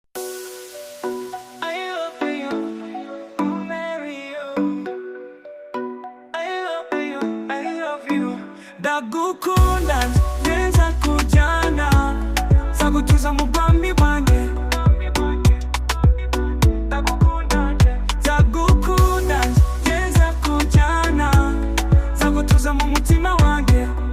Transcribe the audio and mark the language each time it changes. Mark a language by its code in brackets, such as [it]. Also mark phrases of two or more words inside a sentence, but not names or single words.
[en] I love you, marry you. I love you, I love you. [rw] Ndagukunda, neza kujyana. Nzagutuza mu bwami bwanjye. Ndagukunda, neza kujyana. Nzagutuza mu mutima wanjye.